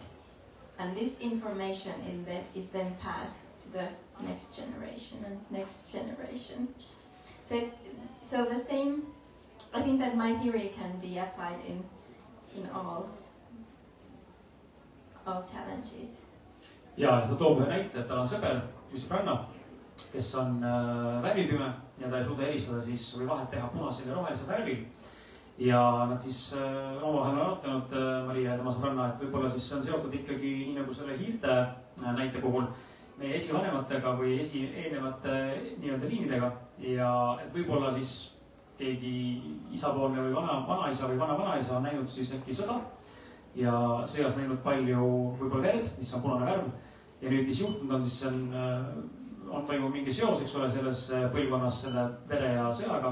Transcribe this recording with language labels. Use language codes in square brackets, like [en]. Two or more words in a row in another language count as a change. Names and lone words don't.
[en] And this information is then passed to the next generation and next generation. So the same, I think that my theory can be applied in all of challenges. [et] ja seda toob ühe näite, et tal on sõber, sõbranna, kes on värvipime ja ta ei suuda eristada siis või vahet teha punasel ja rohelisel värvil. ja nad siis omavahel on arutanud, Maria ja tema sõbranna, et võib-olla siis see on seotud ikkagi nii nagu selle hiirte näite puhul meie esivanematega või eelnevate nii-öelda liinidega ja et võib-olla siis keegi isapoolne või vanaisa või vana-vanaisa on näinud siis äkki sõda ja sõjas näinud palju võib-olla verd, mis on punane värv ja nüüd, mis juhtunud on, siis see on toimub mingi seos, eks ole, selles põlvkonnas selle vere ja sõjaga.